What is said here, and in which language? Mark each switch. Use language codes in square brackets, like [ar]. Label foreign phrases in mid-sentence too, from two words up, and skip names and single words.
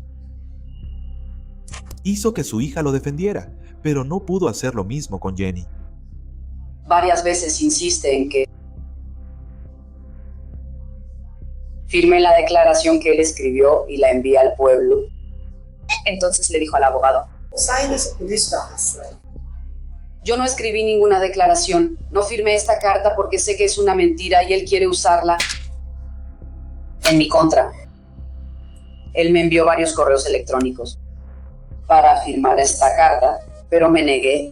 [es] Hizo que su hija lo defendiera, pero no pudo hacer lo mismo con Jenny. Varias veces insiste en que firme la declaración que él escribió y la envía al pueblo. Entonces le dijo al abogado. [ko] 사인해서 보내지도 않았어요. [es] Yo no escribí ninguna declaración, no firmé esta carta porque sé que es una mentira y él quiere usarla en mi contra. Él me envió varios correos electrónicos para firmar esta carta, pero me negué.